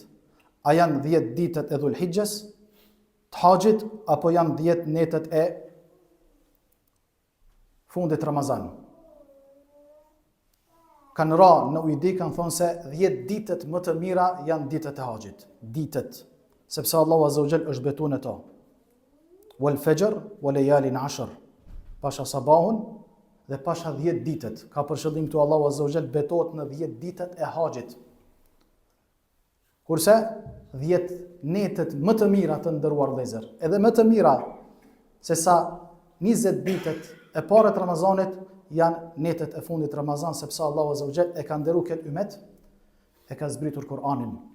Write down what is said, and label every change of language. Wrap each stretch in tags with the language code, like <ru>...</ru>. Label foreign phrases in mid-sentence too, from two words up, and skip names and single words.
<sq>A janë 10 ditët e Dhulhijhes, të Haxhit, apo janë 10 netët e fundit Ramazan? kanë ra në ujdi, kanë thonë se 10 ditët më të mira janë ditët e haxhit. Ditët, sepse</sq> <ar>الله عز وجل</ar> <sq>është betuar në to.</sq> <ar>والفجر وليال عشر.</ar> <sq>Pasha sabahun dhe pasha 10 ditët. Ka për qëllim këtu</sq> <ar>الله عز وجل</ar> <sq>betohet në 10 ditët e haxhit. Kurse 10 netët më të mira të nderuar vëllezër, edhe më të mira se sa 20 ditët e para të Ramazanit janë netët e fundit Ramazan, sepse</sq> <ar>الله عز وجل</ar> <sq>e ka nderuar këtë ummet, e ka zbritur Kur'anin.</sq>